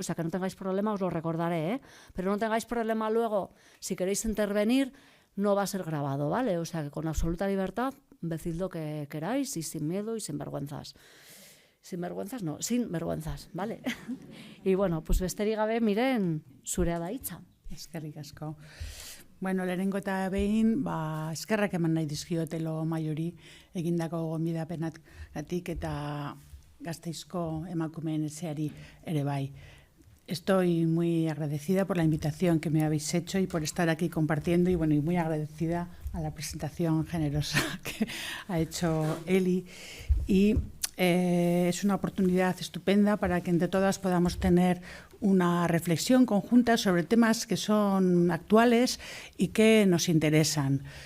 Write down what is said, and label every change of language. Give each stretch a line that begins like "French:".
Spanish: O sea, que no tengáis problema, os lo recordaré, ¿eh? Pero no tengáis problema luego, si queréis intervenir, no va a ser grabado, ¿vale? O sea, que con absoluta libertad, decid lo que queráis y sin miedo y sin vergüenzas. Sin vergüenzas no, sin vergüenzas, ¿vale? Y bueno, pues
Basque: besterik gabe, Miren, zurea da hitza. Eskerrik asko. Bueno, lehenengo eta behin, eskerrak eman nahi dizkiotelo maiori egindako gonbidapenatik eta Gasteizko emakumeen etxeari ere bai.
Spanish: Estoy muy agradecida por la invitación que me habéis hecho y por estar aquí compartiendo y bueno, y muy agradecida a la presentación generosa que ha hecho Eli. Y Es una oportunidad estupenda para que entre todas podamos tener una reflexión conjunta sobre temas que son actuales y que nos interesan.